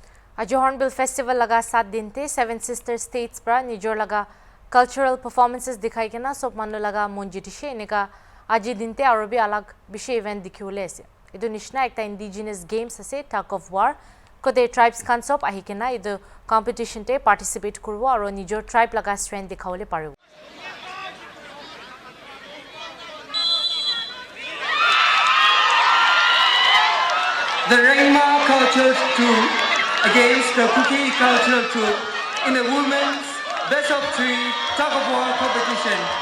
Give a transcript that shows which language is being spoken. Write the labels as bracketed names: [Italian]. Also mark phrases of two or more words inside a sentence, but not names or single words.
[Naga Pidgin] Ajo Hornbill Festival laga 7 दिन ते [English] 7 sister states [Naga Pidgin] pra nijor laga [English] cultural performances [Naga Pidgin] dikhai kena sob manu laga monjitishe neka aji din te arobi alag bishe event dikhiule ase idu nishna ekta [English] indigenous games [Naga Pidgin] ase [English] tug of war [Naga Pidgin] kote tribes kan sob ahi kena idu competition te participate kurbo aro nijor tribe laga strength dikhaule paribo. [English] The Rengma culture troupe against the Kuki culture troupe in the women's best of 3 tug of war competition.